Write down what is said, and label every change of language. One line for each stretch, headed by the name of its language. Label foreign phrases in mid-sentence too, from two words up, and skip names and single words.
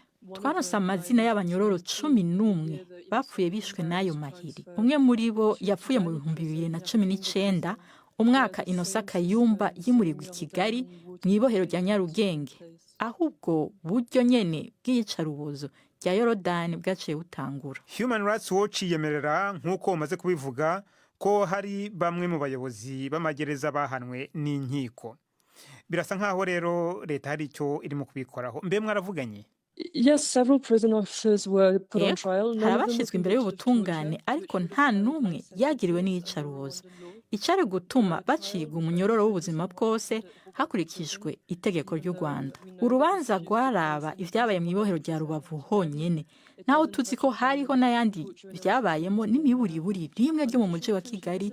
Rundi: Twaronse amazina y'abanyororo 11 bapfuye bishwe n'ayo mahiri. Umwe muri bo yapfuye mu 2019, umwaka Innocent Kayumba yimurirwa i Kigali mw'ibohero rya Nyarugenge, ahubwo buryo nyene bw'iyicarubozo rya Yorodani bwaciye butangura.
Kinyarwanda: Human Rights Watch yemerera nk'uko umaze kubivuga ko hari bamwe mu bayobozi b'amagereza bahanwe n'inkiko. Birasa nkaho rero leta hari icyo irimo kubikoraho.
Rundi: Mbe mwaravuganye?
English: Yes, several prison officers were put on trial.
Rundi: Harabashizwe imbere y'ubutungane ariko nta numwe yagiriwe n'iyicarubozo. Icari gutuma bacibwa umunyororo w'ubuzima bwose hakurikijwe itegeko ry'u Rwanda. Urubanza rwaraba ivyabaye mw'ibohero rya Rubavu honyene, naho tuzi ko hariho n'ayandi vyabayemo n'imiburiburi rimwe ryo mu muji wa Kigali.